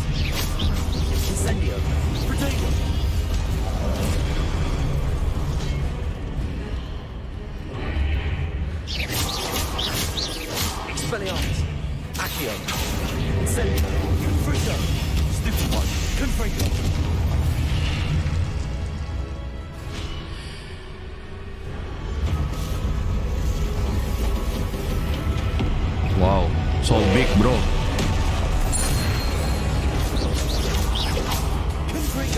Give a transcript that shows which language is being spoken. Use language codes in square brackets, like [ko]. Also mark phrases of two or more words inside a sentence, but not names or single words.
[en] Incendio! Protego! Expelliarmus! Accio! Incendio! Confringo! Stupefy! Confringo! Wow, so big, bro. Confringo!